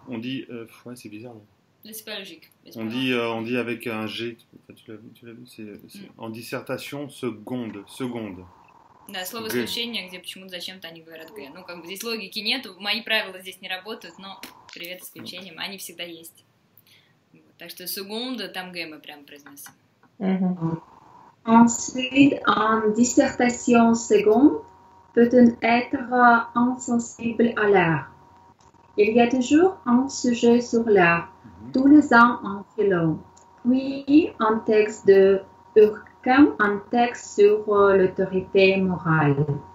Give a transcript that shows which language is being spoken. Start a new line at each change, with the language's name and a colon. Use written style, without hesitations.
French: On dit ouais, c'est bizarre. Non? C'est pas logique. On dit avec un G. Tu l'as vu, c'est en dissertation seconde.
Russian: Да, слово исключение, где почему-то зачем-то они говорят Г. Ну, как бы здесь логики нет, мои правила здесь не работают, но привет исключениям, они всегда есть. Вот. Так что секунда, там Г мы прям произносим.
French: Ensuite, en dissertation seconde, peut-on être insensible à l'air? Il y a toujours un sujet sur l'air, tous les ans en philo. Puis, un texte de Durkheim, un texte sur l'autorité morale.